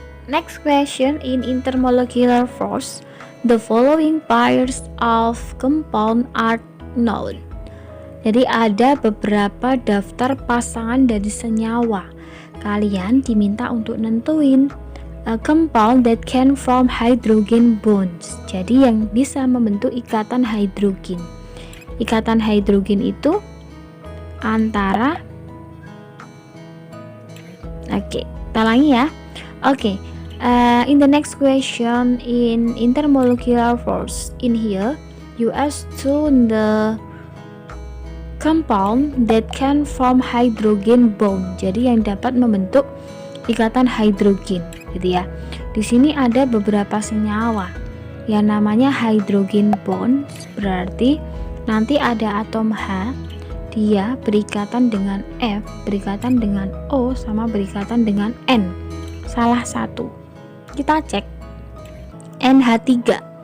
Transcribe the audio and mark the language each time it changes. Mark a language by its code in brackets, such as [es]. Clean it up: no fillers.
[en] Next question in intermolecular force, the following pairs of compound are known. [id] Jadi ada beberapa daftar pasangan dari senyawa. Kalian diminta untuk nentuin [en] a compound that can form hydrogen bonds. [id] Jadi yang bisa membentuk ikatan hidrogen. Ikatan hidrogen itu antara kita ulangi ya. [en] In the next question in intermolecular force, in here you ask to the compound that can form hydrogen bond. [id] Jadi yang dapat membentuk ikatan hidrogen, gitu ya. Di sini ada beberapa senyawa yang namanya hydrogen bond, berarti nanti ada atom H, dia berikatan dengan F, berikatan dengan O, sama berikatan dengan N. Salah satu. Kita cek. NH3.